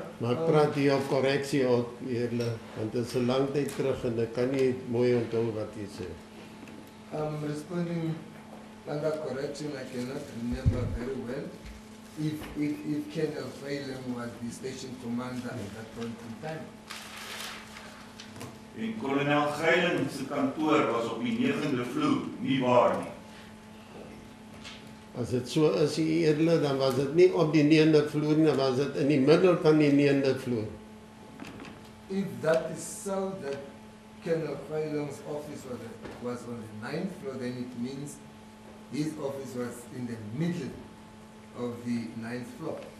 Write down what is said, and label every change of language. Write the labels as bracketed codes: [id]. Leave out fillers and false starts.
[af] Maar ek praat hier op korreksie ook, edele, want dit is 'n lang tyd terug en ek kan nie mooi onthou wat jy sê. [en] responding under correction, I cannot remember very well if Colonel Phelan was the station commander at that point in time. [af] En kolonel Gryling se kantoor was op die 9de vloer, nie waar nie? As dit so is, die edele, dan was dit nie op die 9de vloer nie, dan was dit in die middel van die 9de vloer. [en] If that is so, that Colonel Phelan's office was on the 9th floor, then it means his office was in the middle of the 9th floor.